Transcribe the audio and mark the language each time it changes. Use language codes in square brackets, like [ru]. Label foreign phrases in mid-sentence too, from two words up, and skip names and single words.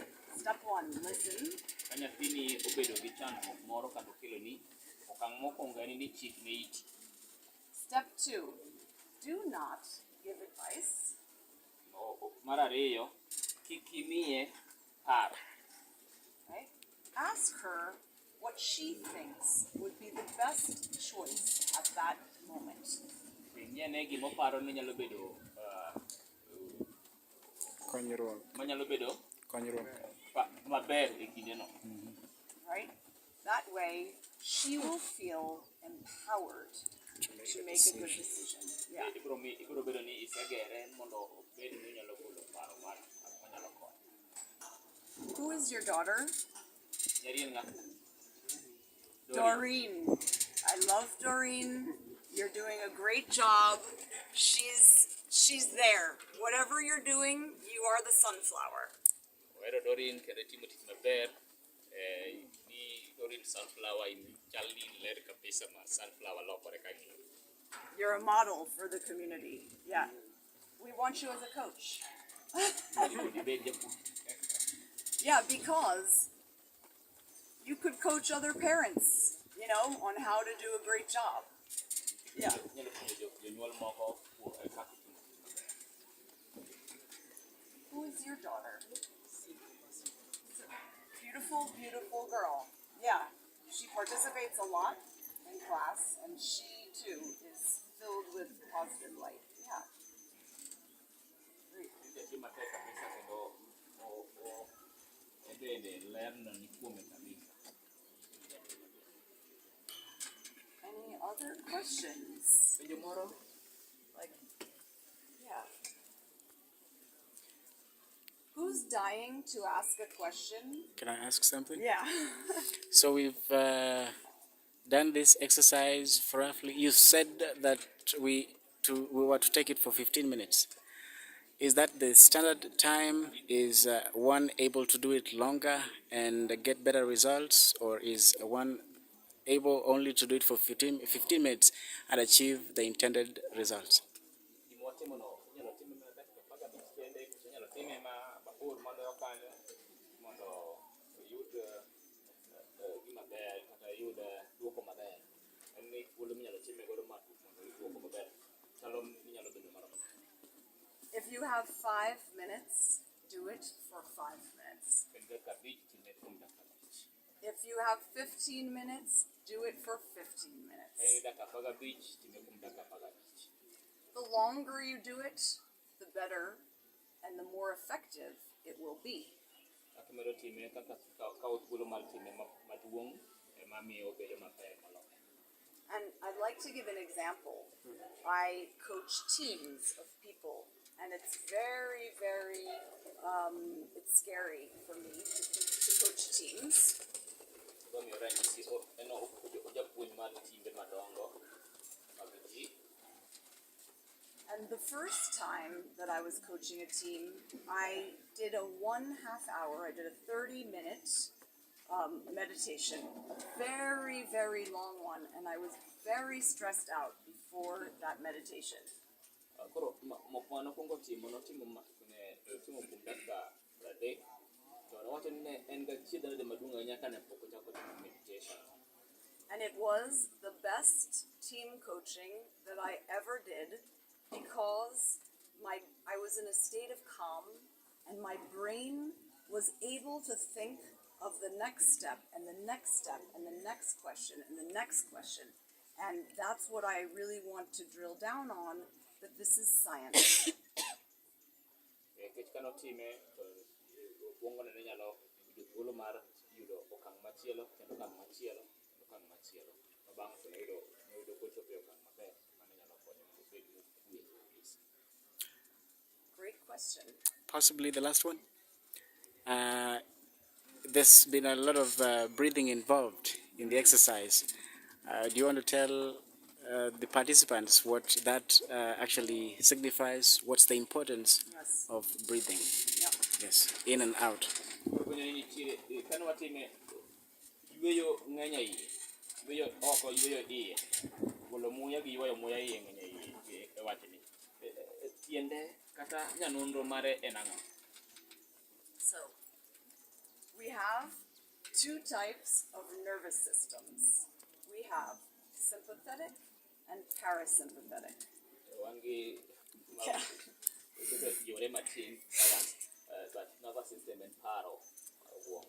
[en] Step one, listen. [luo] Ka nyathini obedo gi chandruok moro kata okelo ni okang' mokwongo en ni chik ne iti. [en] Step two, do not give advice. [luo] Mar ariyo, kik imiye paro. [en] Right? Ask her what she thinks would be the best choice at that moment. [luo] Penjene gimoparo ni nyalo bedo Konyruok. maber e kindeno. [en] Right? That way, she will feel empowered to make a good decision. Yeah. [luo] Ibiro bedo ni isegere mondo obed ni onyalo golo paro manyalo konyo. [en] Who is your daughter? [luo] Nyari en ng'a? [en] Doreen. I love Doreen. You're doing a great job. She's there. Whatever you're doing, you are the sunflower. [luo] Ohero Doreen kendo timo tich maber. Ni Doreen sunflower chalni ler kabisa ma sunflower lokore ka ng'iyo. [en] You're a model for the community. Yeah. We want you as a coach. Yeah, because you could coach other parents, on how to do a great job. Yeah. [luo] Inyalo puonjo jonyuol moko kaka itimo. [en] Who is your daughter? Beautiful, beautiful girl. Yeah, she participates a lot in class, and she too is filled with positive light. Yeah. Great. [luo] Nyathi matek kabisa kendo bende lerno ni kuome kabisa. [en] Any other questions? [luo] Penjo moro? [en] Like, yeah. Who's dying to ask a question? Can I ask something? Yeah. So we've done this exercise for roughly. You said that we were to take it for 15 minutes. Is that the standard time? Is one able to do it longer and get better results, or is one able only to do it for 15 minutes and achieve the intended results? [luo] Gimotimono inyalo time mana dakika 15 kende, kendo inyalo time mabor moloyo kanyo mondo oyud gima ber kata yud duoko maber. En ni thuolo minyalo time godo matut mondo oyud duoko maber. Chalo inyalo bedo maromo. [en] If you have 5 minutes, do it for 5 minutes. [luo] En dakika 5 time kuom dakika 5. [en] If you have 15 minutes, do it for 15 minutes. [luo] En dakika 15 time kuom dakika 15. [en] The longer you do it, the better and the more effective it will be. [luo] Kaka medo time kaka kawo thuolo mar time maduong' ema miyo bedo maber moloyo. [en] And I'd like to give an example. I coach teams of people, and it's very, very, it's scary for me to coach teams. [luo] Gomiyo ranyisi en ojapuonj mar timbe madongo mag ji. [en] And the first time that I was coaching a team, I did a 1/2 hour, I did a 30-minute meditation, a very, very long one, and I was very stressed out before that meditation. [luo] Koro mokwongo nokwongo notimo kuom dakika 30 to nowacho ni ne en gachiedhnade maduong' ahinya kane pok ochako timo meditation. [en] And it was the best team coaching that I ever did because I was in a state of calm and my brain was able to think of the next step and the next step and the next question and the next question. And that's what I really want to drill down on, that this is science. [luo] Kech kanotime to okwongo ne nyalo yudo thuolo mar yudo okang' machielo kendo okang' machielo kendo okang' machielo. To bang'e to noyudo kochopo e okang' maber mane nyalo konyo mondo obed mokwe kabisa. [en] Great question. Possibly the last one. There's been a lot of breathing involved in the exercise. Do you want to tell the participants what that actually signifies? What's the importance Yes. of breathing? Yep. Yes, in and out. [luo] Kane watime yweyo ng'eny ahinya, yweyo oko, yweyo iye, golo muya gi ywayo muya iye ng'eny ahinya e wachni. Tiende kata nyanonro mare en ang'o? [en] So, we have 2 types of nervous systems. We have sympathetic and parasympathetic. [luo] Wan gi [en] Yeah. [luo] yore matin but [en] nervous system [luo] en paro obwongo.